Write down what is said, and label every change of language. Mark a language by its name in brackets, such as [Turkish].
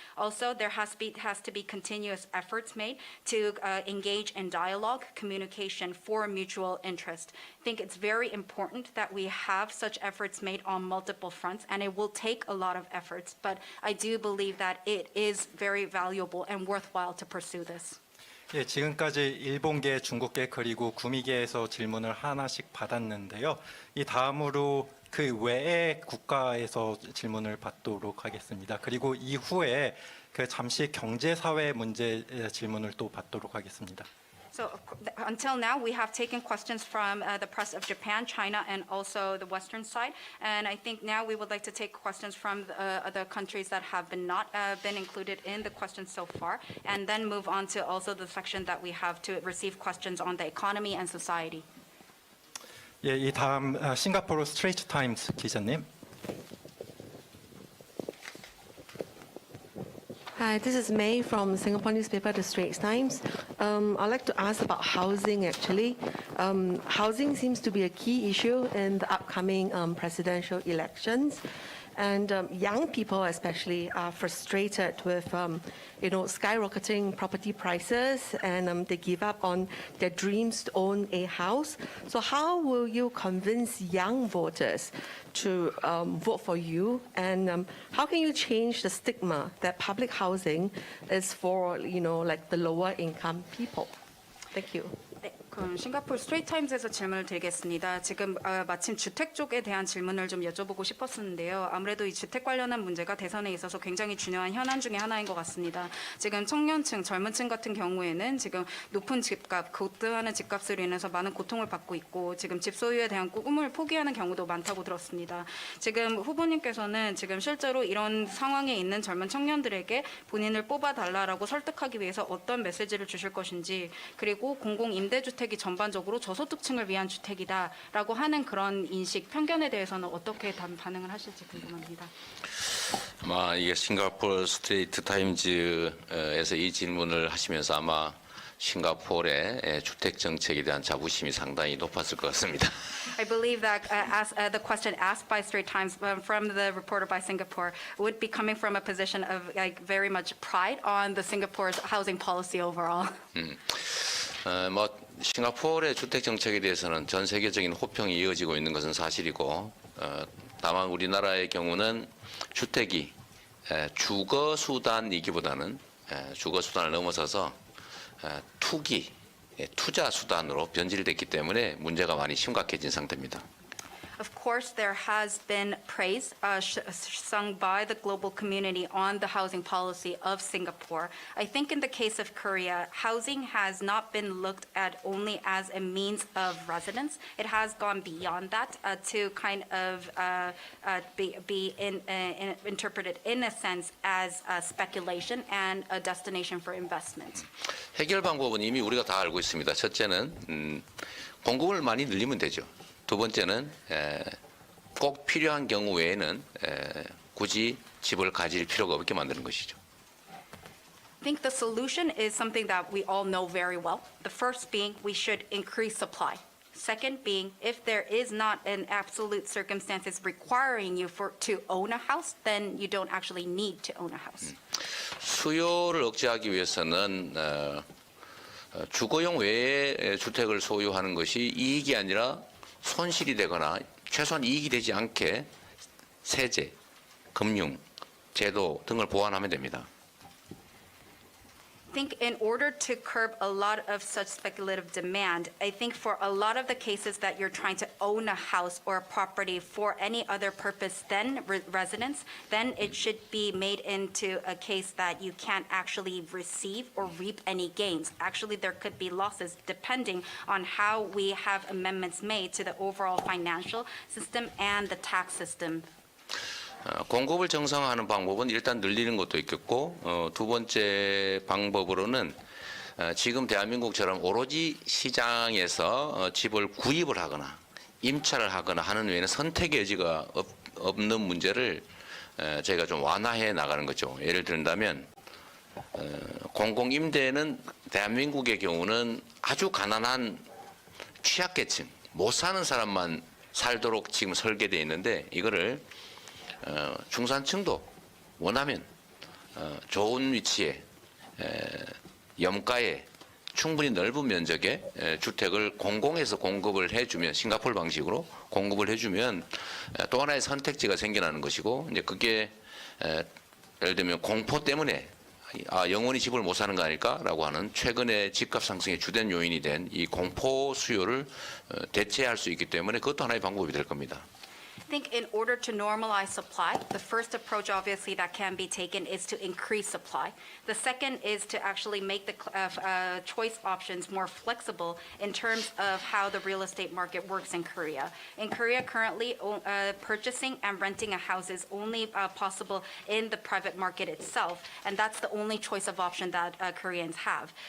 [English] Also, there has to be continuous efforts made to engage in dialogue, communication for mutual interest. I think it's very important that we have such efforts made on multiple fronts, and it will take a lot of efforts, but I do believe that it is very valuable and worthwhile to pursue this. [Korean] 예, 지금까지 일본계, 중국계 그리고 구미계에서 질문을 하나씩 받았는데요. 이 다음으로 그 외의 국가에서 질문을 받도록 하겠습니다. 그리고 이후에 그 잠시 경제사회 문제 질문을 또 받도록 하겠습니다. [English] So until now, we have taken questions from the press of Japan, China, and also the Western side. And I think now we would like to take questions from the other countries that have not been included in the questions so far, and then move on to also the section that we have to receive questions on the economy and society. [Korean] 예, 이 다음 싱가포르 스트레이트 타임스 기자님. [English] Hi, this is May from Singapore newspaper, The Straits Times. I'd like to ask about housing, actually. Housing seems to be a key issue in the upcoming presidential elections. And young people especially are frustrated with skyrocketing property prices, and they give up on their dreams to own a house. So how will you convince young voters to vote for you? And how can you change the stigma that public housing is for, like the lower income people? Thank you. [Korean] 네, 그럼 싱가포르 스트레이트타임즈에서 질문을 드리겠습니다. 지금 마침 주택 쪽에 대한 질문을 좀 여쭤보고 싶었었는데요. 아무래도 이 주택 관련한 문제가 대선에 있어서 굉장히 중요한 현안 중에 하나인 것 같습니다. 지금 청년층, 젊은층 같은 경우에는 지금 높은 집값, 급등하는 집값으로 인해서 많은 고통을 받고 있고 지금 집 소유에 대한 꿈을 포기하는 경우도 많다고 들었습니다. 지금 후보님께서는 지금 실제로 이런 상황에 있는 젊은 청년들에게 본인을 뽑아달라라고 설득하기 위해서 어떤 메시지를 주실 것인지, 그리고 공공 임대주택이 전반적으로 저소득층을 위한 주택이다라고 하는 그런 인식, 편견에 대해서는 어떻게 반응을 하실지 궁금합니다. 아마 이게 싱가포르 스트레이트 타임즈에서 이 질문을 하시면서 아마 싱가포르의 주택 정책에 대한 자부심이 상당히 높았을 것 같습니다. [English] I believe that the question asked by Straits Times from the reporter by Singapore would be coming from a position of like very much pride on the Singapore's housing policy overall. [Korean] 뭐 싱가포르의 주택 정책에 대해서는 전 세계적인 호평이 이어지고 있는 것은 사실이고, 다만 우리나라의 경우는 주택이 주거 수단이기보다는 주거 수단을 넘어서서 투기, 투자 수단으로 변질됐기 때문에 문제가 많이 심각해진 상태입니다. [English] Of course, there has been praise sung by the global community on the housing policy of Singapore. I think in the case of Korea, housing has not been looked at only as a means of residence. It has gone beyond that to kind of be interpreted in a sense as speculation and a destination for investment. [Korean] 해결 방법은 이미 우리가 다 알고 있습니다. 첫째는 공급을 많이 늘리면 되죠. 두 번째는 꼭 필요한 경우 외에는 굳이 집을 가질 필요가 없게 만드는 것이죠. [English] I think the solution is something that we all know very well. The first being we should increase supply. Second being if there is not an absolute circumstances requiring you to own a house, then you don't actually need to own a house. [Korean] 수요를 억제하기 위해서는 주거용 외의 주택을 소유하는 것이 이익이 아니라 손실이 되거나 최소한 이익이 되지 않게 세제, 금융, 제도 등을 보완하면 됩니다. [English] I think in order to curb a lot of such speculative demand, I think for a lot of the cases that you're trying to own a house or a property for any other purpose than residence, then it should be made into a case that you can't actually receive or reap any gains. Actually, there could be losses depending on how we have amendments made to the overall financial system and the tax system. [Korean] 공급을 정상화하는 방법은 일단 늘리는 것도 있겠고, 두 번째 방법으로는 지금 대한민국처럼 오로지 시장에서 집을 구입을 하거나 임차를 하거나 하는 외에는 선택의 여지가 없는 문제를 저희가 좀 완화해 나가는 거죠. 예를 들면 공공임대는 대한민국의 경우는 아주 가난한 취약계층, 못 사는 사람만 살도록 지금 설계되어 있는데, 이거를 중산층도 원하면 좋은 위치에 염가에 충분히 넓은 면적의 주택을 공공에서 공급을 해주면, 싱가포르 방식으로 공급을 해주면 또 하나의 선택지가 생겨나는 것이고, 이제 그게 예를 들면 공포 때문에 영원히 집을 못 사는 거 아닐까라고 하는 최근의 집값 상승의 주된 요인이 된 이 공포 수요를 대체할 수 있기 때문에 그것도 하나의 방법이 될 겁니다. [English] I think in order to normalize supply, the first approach obviously that can be taken is to increase supply. The second is to actually make the choice options more flexible in terms of how the real estate market works in Korea. In Korea currently, purchasing and renting a house is only possible in the private market itself, and that's the only choice of option that Koreans have.